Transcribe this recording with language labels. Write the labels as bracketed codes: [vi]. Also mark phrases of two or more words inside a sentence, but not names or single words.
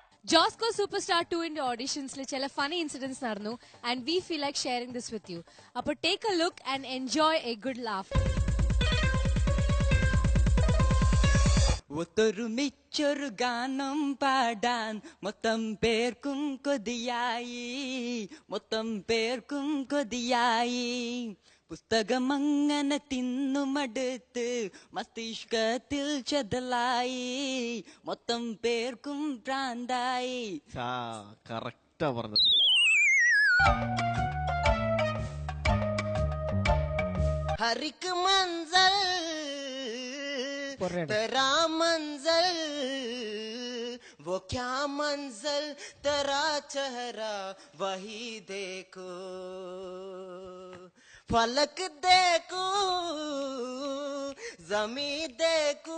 [en] Josco Superstar 2 in the auditions le chala funny incidents narnu and we feel like sharing this with you. Appo take a look and enjoy a good laugh. [ml] ഒത്തൊരുമിച്ചൊരു ഗാനം പാടാൻ മൊത്തം പേർക്കും കൊതിയായി, മൊത്തം പേർക്കും കൊതിയായി. പുസ്തകം അങ്ങനെ തിന്നുമടുത്ത് മസ്തിഷ്കത്തിൽ ചെതലായി, മൊത്തം പേർക്കും ഭ്രാന്തായി. കറക്റ്റാ പറഞ്ഞത്. ഹരിക്ക് മൻസൽ [hi] तेरा मंजल वो क्या मंजल, तेरा चेहरा वही देखो, फलक देखो जमीन देखो.